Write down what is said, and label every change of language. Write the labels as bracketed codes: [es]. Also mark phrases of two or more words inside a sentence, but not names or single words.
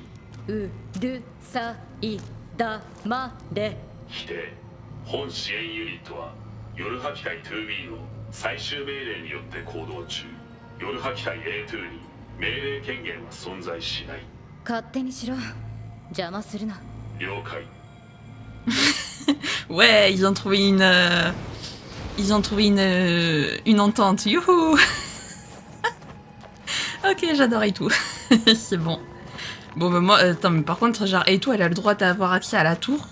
[ja] うるさいだまれ。否定。本支援ユニットは夜吐き隊 2B の最終命令によって行動中。夜吐き隊 A2 に命令権限は存在しない。勝手にしろ。邪魔するな。了解。 [fr] Ouais, ils ont trouvé une entente. Youhou. Ok, j'adore Eito. C'est bon. Bon, bah moi, attends, mais par contre, genre, Eito, elle a le droit d'avoir accès à la tour.